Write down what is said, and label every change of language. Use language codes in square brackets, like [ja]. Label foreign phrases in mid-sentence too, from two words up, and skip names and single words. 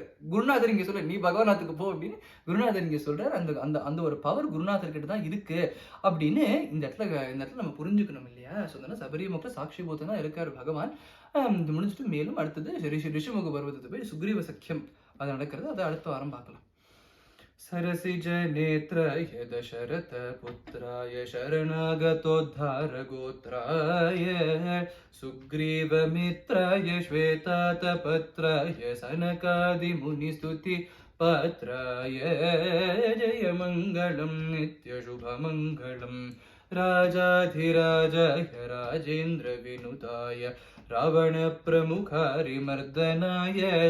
[ta] குருநாதர் இங்க சொல்ற, நீ பகவானாத்துக்கு போ அப்படின்னு குருநாதர் இங்க சொல்றாரு. அந்த அந்த ஒரு பவர் குருநாதர் கிட்ட தான் இருக்கு அப்படின்னு இந்த இடத்துல நம்ம புரிஞ்சுக்கணும் இல்லையா. சொன்னா சபரிமுக சாட்சிபூதம் தான் இருக்காரு பகவான். இது முடிஞ்சிட்டு மேலும் அடுத்தது ரிஷிமுக பர்வதத்தை போய் சுக்ரீவ சக்கியம் அது நடக்கிறது. அதை அடுத்த வாரம் பார்க்கலாம். [sa] सरसिज नेत्राय दशरथ पुत्राय शरणागतोद्धार गोत्राय सुग्रीव मित्राय श्वेतातपत्राय सनकादि मुनिस्तुति पात्राय जय मंगलम नित्य शुभ मंगलम राजाधिराजाय राजेन्द्र विनुताय रावण प्रमुखारिमर्दनाय